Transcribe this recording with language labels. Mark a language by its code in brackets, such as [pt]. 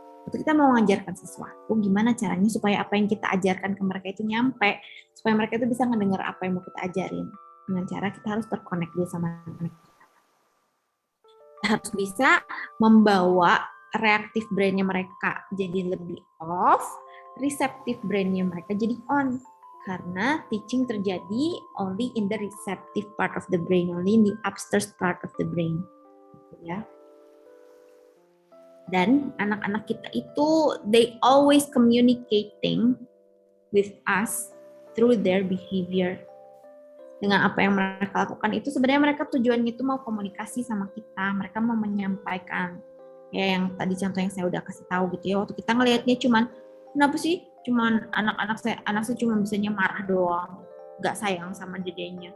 [id] Untuk kita mau mengajarkan sesuatu, gimana caranya supaya apa yang kita ajarkan ke mereka itu nyampe, supaya mereka itu bisa ngedengar apa yang mau kita ajarin. Dengan cara kita harus terkonek dulu sama mereka. Kita harus bisa membawa reaktif brainnya mereka jadi lebih off, receptive brainnya mereka jadi on. Karena [en] teaching [id] terjadi [en] only in the receptive part of the brain, only in the upstairs part of the brain. [id] Ya. Dan anak-anak kita itu, [en] they always communicating with us through their behavior. [id] Dengan apa yang mereka lakukan itu, sebenarnya mereka tujuannya itu mau komunikasi sama kita, mereka mau menyampaikan. Ya yang tadi contoh yang saya udah kasih tahu gitu ya, waktu kita ngelihatnya cuman, kenapa sih cuman anak saya cuma bisanya marah doang, nggak sayang sama dedenya.